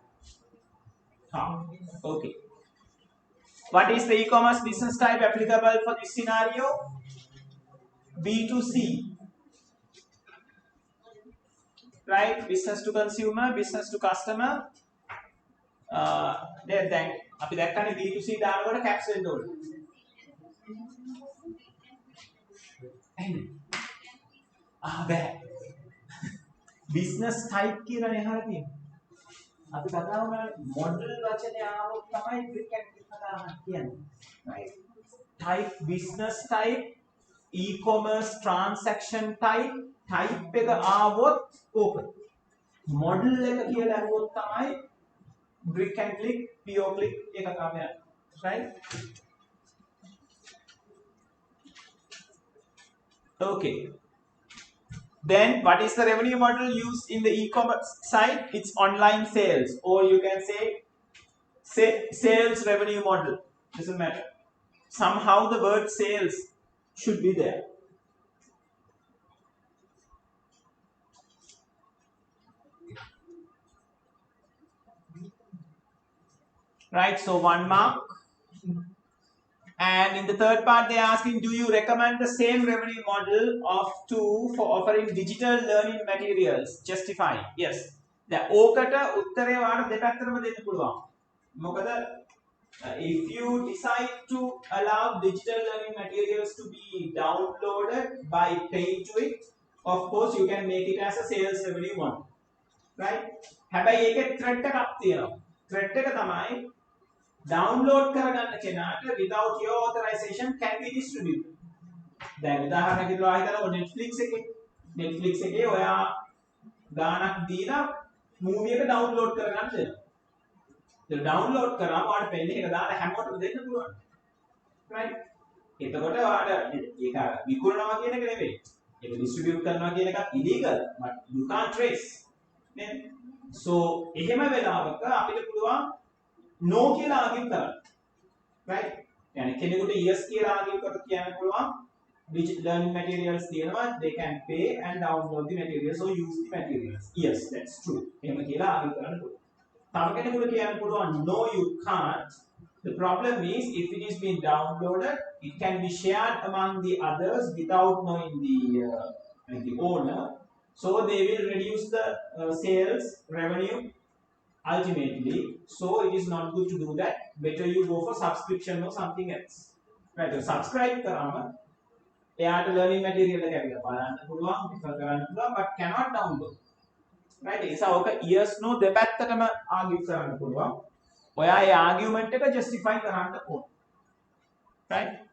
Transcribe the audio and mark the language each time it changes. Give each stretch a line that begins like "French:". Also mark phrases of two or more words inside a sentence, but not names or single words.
English: Okay. What is the e-commerce business type applicable for this scenario? B2C. Right? Business to consumer, business to customer.
Sinhala: දැන් අපි දැක්කනේ B2C දානකොට caps වෙන්න ඕනේ. බෑ. business type කියලා නේ අහලා තියෙන්නේ. අපි කතා කරන්නේ model වචනේ ආවොත් තමයි
English: quick and quick
Sinhala: කතා කියන්නේ.
English: Right? Type business type, e-commerce transaction type
Sinhala: එක ආවොත් ඕක. model එක කියලා අහුවොත් තමයි
English: brick and click, pure click
Sinhala: එක තමයි.
English: Right? Okay. Then what is the revenue model used in the e-commerce side? It's online sales, or you can say sales revenue model. Doesn't matter. Somehow the word sales should be there. Right, so 1 mark. And in the third part, they are asking, do you recommend the same revenue model of 2 for offering digital learning materials? Justify. Yes.
Sinhala: දැන් ඕකට උත්තරේ වාට දෙපැත්තටම දෙන්න පුළුවන්.
English: මොකද if you decide to allow digital learning materials to be downloaded by paying to it, of course you can make it as a sales revenue model. Right?
Sinhala: හැබැයි ඒකේ threat එකක් තියෙනවා.
English: threat
Sinhala: එක තමයි
English: download
Sinhala: කරගන්න කෙනාට
English: without your authorization can be distributed.
Sinhala: දැන් උදාහරණයක් විදිහට හිතලා Netflix එකේ ඔයා ගානක් දීලා මූවි එක download කරගන්න දෙනවා. ඒක download කරාම ඔයාලට පෙන්නේ එක දාලා හැමෝටම දෙන්න පුළුවන්.
English: right?
Sinhala: එතකොට ඔයාලට ඒක විකුණනවා කියන එක නෙවෙයි.
English: ඒක distribute
Sinhala: කරනවා කියන එකත්
English: illegal, but you can't trace.
Sinhala: නේද? so එහෙම වෙලාවක අපිට පුළුවන් no කියලා ආගියු කරන්න.
English: right? يعني
Sinhala: කෙනෙකුට yes කියලා ආගියු කරලා කියන්න පුළුවන්
English: digital learning materials තියෙනවා, they can pay and download the materials or use the materials. Yes, that's true.
Sinhala: එහෙම කියලා ආගියු කරන්න පුළුවන්. තව කෙනෙකුට කියන්න පුළුවන්
English: no you can't. The problem is if it is being downloaded, it can be shared among the others without knowing the owner. So they will reduce the sales revenue ultimately. So it is not good to do that. Better you go for subscription or something else. Right? So subscribe
Sinhala: කරාම එයාට
English: learning material
Sinhala: එක ඇවිල්ලා බලන්න පුළුවන්, refer කරන්න පුළුවන්,
English: but cannot download. Right?
Sinhala: ඒ නිසා ඔක
English: yes no
Sinhala: දෙපැත්තටම argue කරන්න පුළුවන්. ඔයා ඒ argument එක justify කරන්න ඕන. Right?